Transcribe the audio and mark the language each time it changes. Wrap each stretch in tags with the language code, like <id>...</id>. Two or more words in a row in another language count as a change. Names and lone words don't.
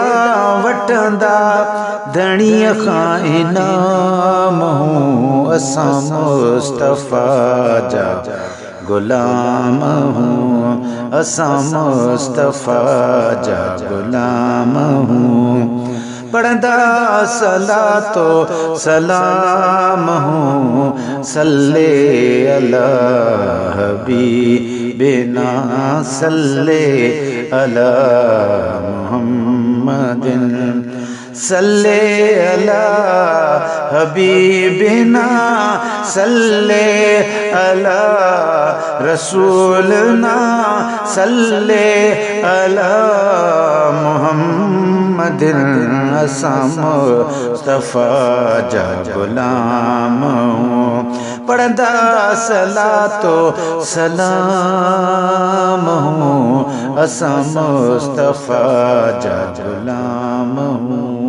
<sd>वठंदा धणीअ खां इनाम हूं असां मुस्तफ़ा जा ग़ुलाम हूं असां मुस्तफ़ा जा ग़ुलाम हूं। पढ़ंदा सलातो सलाम हूं</sd> <ar>صل على حبيبنا صل على محمد صل على حبيبنا صل على رسولنا صل على محمد</ar> <sd>असां मुस्तफ़ा जा ग़ुलाम हूं। पढ़ंदा सलातो सलाम हूं असां मुस्तफ़ा जा ग़ुलाम हूं।</sd>